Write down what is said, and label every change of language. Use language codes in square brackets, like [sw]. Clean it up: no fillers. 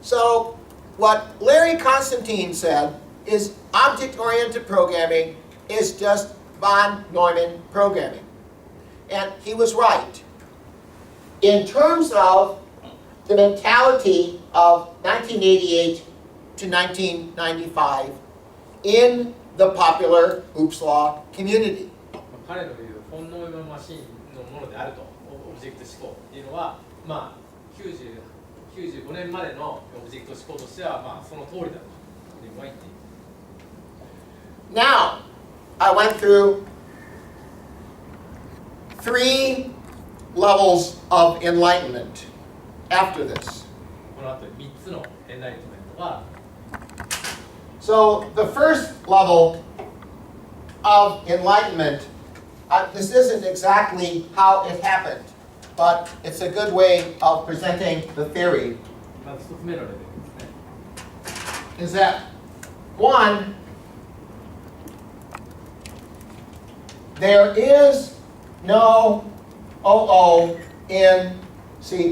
[en] So, what Larry Constantine said is object-oriented programming is just von Neumann programming. And he was right. In terms of the mentality of 1988 to 1995 in the popular Oops Law community. [ja] 彼の言うフォン・ノイマンマシンのものであると、オブジェクト思考っていうのは、まあ、95年までのオブジェクト思考としては、まあ、その通りだというのは言っている。 [en] Now, I went through 3 levels of enlightenment after this. [ja] この後3つのエンライトメントが、 [en] So, the first level of enlightenment, this isn't exactly how it happened, but it's a good way of presenting the theory, [ja] まず1つ目のレベルですね。 [en] is that, one, there is no OO in C++.